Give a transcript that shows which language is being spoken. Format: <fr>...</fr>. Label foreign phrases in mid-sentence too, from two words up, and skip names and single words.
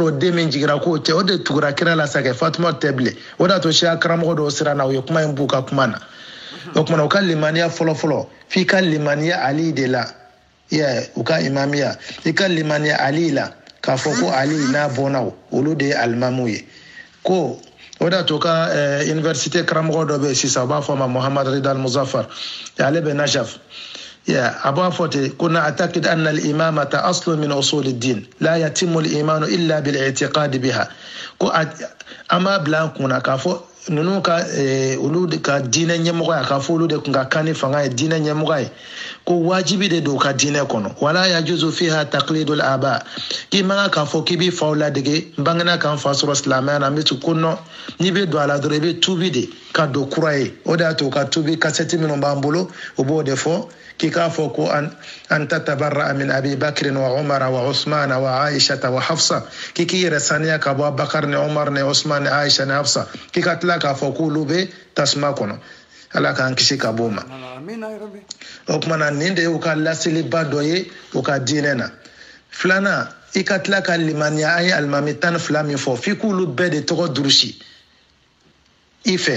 <bm>o den min jigira k'o tɛ o de tugura kira la sa kɛ Fatima tɛ bilen o de y'a to siya karamɔgɔ dɔw sira na o ye kuma in b'u ka kuma na o kumana u ka limaniya fɔlɔ f'i ka limaniya Ali de la u ka imamiya i ka limaniya Ali la k'a fɔ ko Ali n'a bɔnnaw olu de ye alimamu ye ko oda to ka université karamɔgɔ dɔ bɛ sisan u b'a fɔ ma Muhammad Rida al-Muzaffar ale bɛ Najaf a b'a fɔ ten ko</bm> <ar>نعتقد أن الإمامة أصل من أصول الدين لا يتم الإيمان إلا بالاعتقاد بها</ar> <bm>ko an b'a bila an kunna k'a fɔ ninnu ka olu ka diinɛ ɲɛmɔgɔya k'a fɔ olu de tun ka kan ni fanga ye diinɛ ɲɛmɔgɔ ye ko wajibi de don u ka diinɛ kɔnɔ wala</bm> <ar>يجوز فيها تقليد الآباء</ar> <bm>k'i man kan k'a fɔ k'i b'i faw ladege n bangena ka n fa sɔrɔ silamɛya na n bɛ tu ko nɔ n'i bɛ don a la dɔrɔn i bɛ tuubi de ka don kura ye o de y'a to ka tuubi kasɛti minnu b'an bolo o b'o de fɔ k'i k'a fɔ ko</bm> <ar>أن تتبرأ من أبي بكر وعمر وعثمان وعائشة وحفصة</ar> <bm>k'i k'i yɛrɛ saniya ka bɔ Bakar ni Umar ni Usman ni Aisha ni Hafsa k'i ka tila k'a fɔ k'olu bɛ tasuma kɔnɔ ala k'an kisi ka bɔ o ma o kumana nin de y'u ka laseliba dɔ ye u ka diinɛ na filanan i ka tila ka limaniya an ye alimami 12 min fɔ f'i k'olu bɛɛ de tɔgɔ durusi i fɛ</bm>